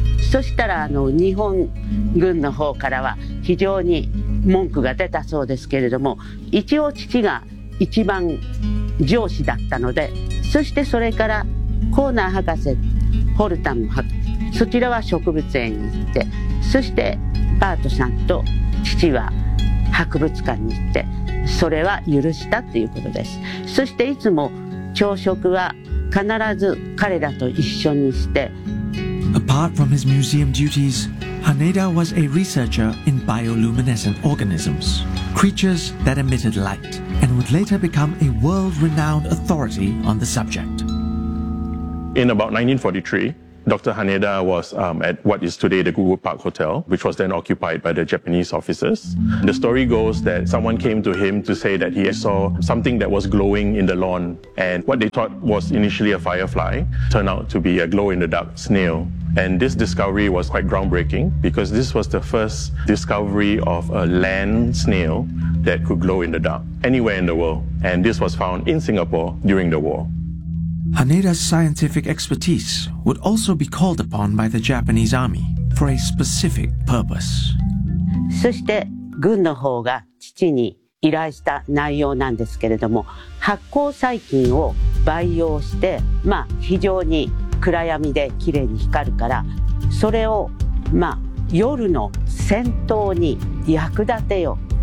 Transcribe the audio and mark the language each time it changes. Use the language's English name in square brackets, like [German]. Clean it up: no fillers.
[Japanese] そしたら日本軍の方からは非常に文句が出たそうですけれども、一応父が一番上司だったので、そしてそれからコーナー博士ホルタム博士、そちらは植物園に行って、そしてパートさんと父は博物館に行って、それは許したということです。そしていつも朝食は必ず彼らと一緒にして。 [English] Apart from his museum duties, Haneda was a researcher in bioluminescent organisms, creatures that emitted light, and would later become a world-renowned authority on the subject. In about 1943, Dr. Haneda was at what is today the Goodwood Park Hotel, which was then occupied by the Japanese officers. The story goes that someone came to him to say that he saw something that was glowing in the lawn. And what they thought was initially a firefly turned out to be a glow-in-the-dark snail. And this discovery was quite groundbreaking because this was the first discovery of a land snail that could glow in the dark anywhere in the world. And this was found in Singapore during the war. Haneda's scientific expertise would also be called upon by the Japanese army for a specific purpose. [Japanese] そして軍の方が父に依頼した内容なんですけれども、発光細菌を培養して、非常に暗闇で綺麗に光るから、それを夜の戦闘に役立てよ。